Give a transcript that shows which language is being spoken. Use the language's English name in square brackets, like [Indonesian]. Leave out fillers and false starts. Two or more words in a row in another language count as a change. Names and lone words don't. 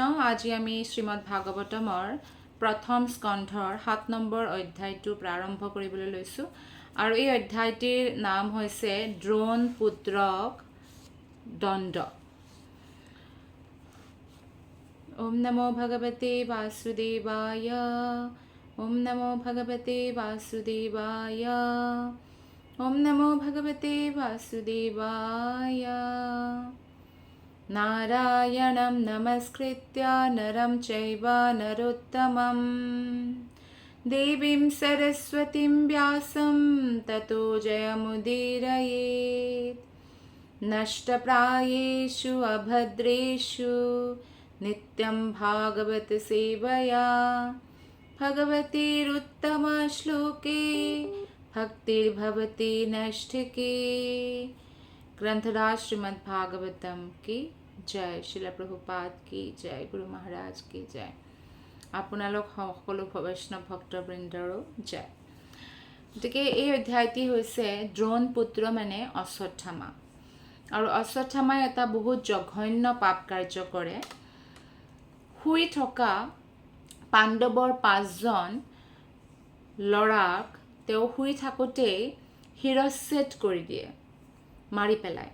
[Assamese] আজি আমি শ্ৰীমদ ভাগৱতমৰ প্ৰথম স্কন্ধৰ 7 নম্বৰ অধ্যায়টো প্ৰাৰম্ভ কৰিবলৈ লৈছোঁ আৰু এই অধ্যায়টিৰ নাম হৈছে দ্ৰোণ পুত্ৰক দণ্ড। [Sanskrit] ओम् नमो भगवते वासुदेवाय। ओम् नमो भगवते वासुदेवाय। ओम् नमो भगवते वासुदेवाय। नारायणं नमस्कृत्य नरं चैव नरोत्तमं देवीं सरस्वतीं व्यासं ततो जयमुदीरयेत्। नष्टप्रायेषु अभद्रेषु नित्यं भागवत सेवया भगवतीरुत्तमश्लोके भक्तिर्भवति नष्टिके। [Hindi] ग्रंथराज श्रीमद् भागवतम की जय। शिला प्रभुपाद की जय। गुरु महाराज की जय। [Assamese] আপোনালোক সকলো বৈষ্ণৱ ভক্তবৃন্দৰো জয়। গতিকে এই অধ্যায়টি হৈছে দ্ৰোণ পুত্ৰ মানে অশ্বত্থামা। আৰু অশ্বত্থামাই এটা বহুত জঘন্য পাপ কাৰ্য কৰে। শুই থকা পাণ্ডৱৰ 5জন ল'ৰাক তেওঁ শুই থাকোঁতেই শিৰচ্ছেদ কৰি দিয়ে, মাৰি পেলায়।